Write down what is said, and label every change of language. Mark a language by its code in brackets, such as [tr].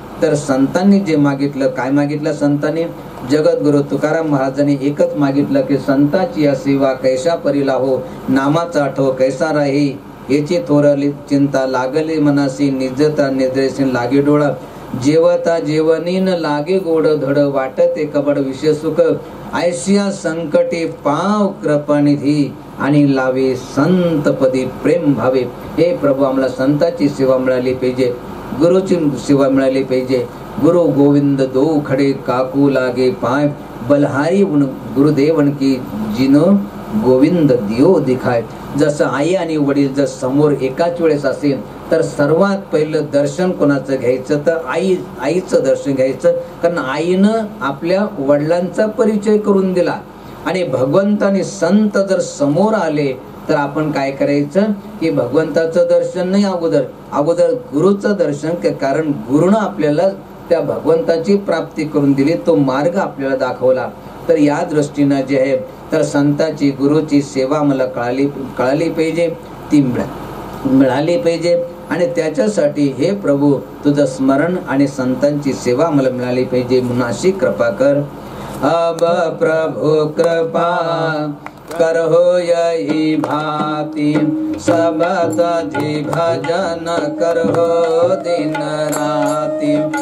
[mr] तर संतांनी जे मागितलं, काय मागितलं संतांनी, जगद्गुरु तुकाराम महाराजांनी एकच मागितलं की संताची या सेवा कैसा परिला हो, नामाचा आठव कैसा राही, याची थोरली चिंता लागली मनासी, निजता निद्रेसी लागे डोळा, जेवता जेवणीन लागे गोड धड, वाटते कबड विषय सुख, ऐशिया संकटे पाव कृपानिधी, आणि लावे संतपदी प्रेम भावे. हे प्रभू आम्हाला संताची सेवा मिळाली पाहिजे, गुरुची सेवा मिळाली पाहिजे. [hi] गुरु गोविंद दो खडे काकू लागे पाय, बलहारी गुरुदेवन की जिनो गोविंद दियो दिखाय. [mr] जसं आई आणि वडील जर समोर एकाच वेळेस असेल तर सर्वात पहिलं दर्शन कोणाचं घ्यायचं तर आईचं दर्शन घ्यायचं. कारण आईनं आपल्या वडिलांचा परिचय करून दिला. आणि भगवंताने संत जर समोर आले तर आपण काय करायचं की भगवंताचं दर्शन नाही, अगोदर गुरुचं दर्शन. कारण गुरुनं आपल्याला त्या भगवंताची प्राप्ती करून दिली, तो मार्ग आपल्याला दाखवला. तर या दृष्टीनं जे आहे तर संताची गुरुची सेवा मला कळाली पाहिजे, ती मिळाली पाहिजे. आणि त्याच्यासाठी हे प्रभू तुझं स्मरण आणि संतांची सेवा मला मिळाली पाहिजे म्हणून अशी कृपा कर. [hi] अब प्रभु कृपा करहो यही भांति सब तजी भजन करहो दिन राति.